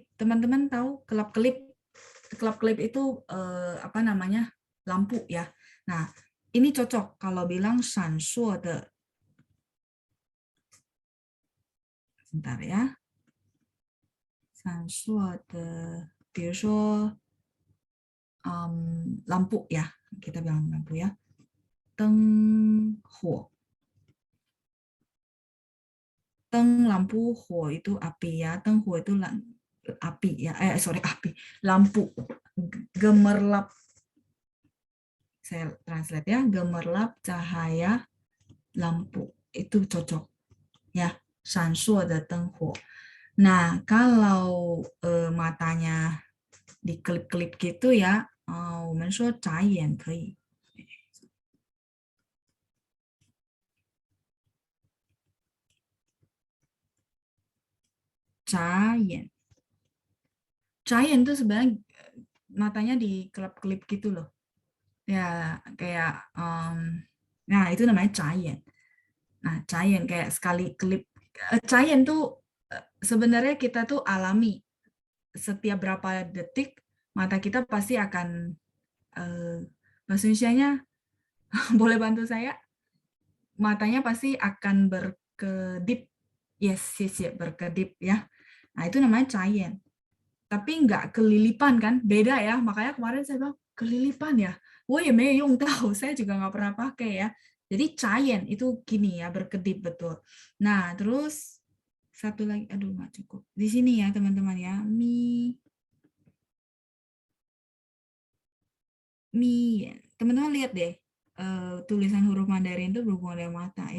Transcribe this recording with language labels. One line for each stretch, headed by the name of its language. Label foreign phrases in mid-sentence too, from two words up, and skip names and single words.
Indonesian: Teman-teman tahu kelap kelip? Kelap kelip itu apa namanya? Lampu ya. Nah, ini cocok kalau bilang
Chinese: 闪烁的.
Indonesian: Sebentar ya.
Chinese: 闪烁的, 比如说
Indonesian: lampu ya. Kita bilang lampu ya.
Chinese: 灯火.
Indonesian: Teng lampu huo itu api ya.
Chinese: 灯火
Indonesian: itu api ya. Sorry api. Lampu. Gemerlap. Saya translate ya. Gemerlap cahaya lampu. Itu cocok. Ya.
Chinese: 闪烁的灯火.
Indonesian: Nah, kalau matanya dikelip-kelip gitu ya,
Chinese: 我们说眨眼可以。眨眼，眨眼
Indonesian: itu sebenarnya matanya dikelap-kelip gitu loh. Ya, kayak, nah itu namanya 眨眼. Nah, 眨眼 kayak sekali kelip. 眨眼 tuh sebenarnya kita tuh alami. Setiap berapa detik, mata kita pasti akan, bahasa Indonesianya, boleh bantu saya? Matanya pasti akan berkedip.
English: Yes, yes,
Indonesian: ya, berkedip ya. Nah, itu namanya 眨眼. Tapi nggak kelilipan kan, beda ya. Makanya kemarin saya bilang, kelilipan ya?
Chinese: 我也没有用到,
Indonesian: saya juga nggak pernah pakai ya. Jadi 眨眼 itu gini ya, berkedip betul. Nah, terus satu lagi, aduh nggak cukup. Di sini ya teman-teman ya, mi. Teman-teman lihat deh, tulisan huruf Mandarin itu berhubungan dengan mata ya.